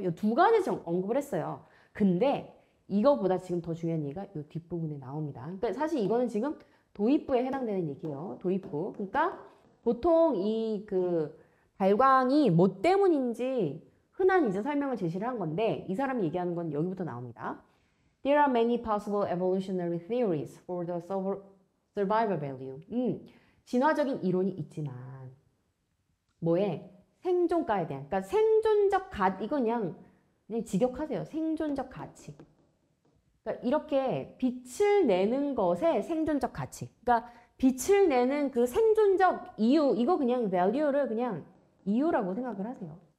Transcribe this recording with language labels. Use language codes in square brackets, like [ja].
[ko] 이 두 가지 좀 언급을 했어요. 근데 이거보다 지금 더 중요한 얘기가 이 뒷부분에 나옵니다. 그러니까 사실 이거는 지금 도입부에 해당되는 얘기예요. 도입부. 그러니까 보통 이 그 발광이 뭐 때문인지 흔한 이제 설명을 제시를 한 건데 이 사람이 얘기하는 건 여기부터 나옵니다. [en] There are many possible evolutionary theories for the survival value. [ko] 진화적인 이론이 있지만 뭐에? 생존가에 대한. 그러니까 생존적 이건 그냥 직역하세요. 생존적 가치. 그러니까 이렇게 빛을 내는 것의 생존적 가치. 그러니까 빛을 내는 그 생존적 이유, 이거 그냥 value를 그냥 이유라고 생각을 하세요.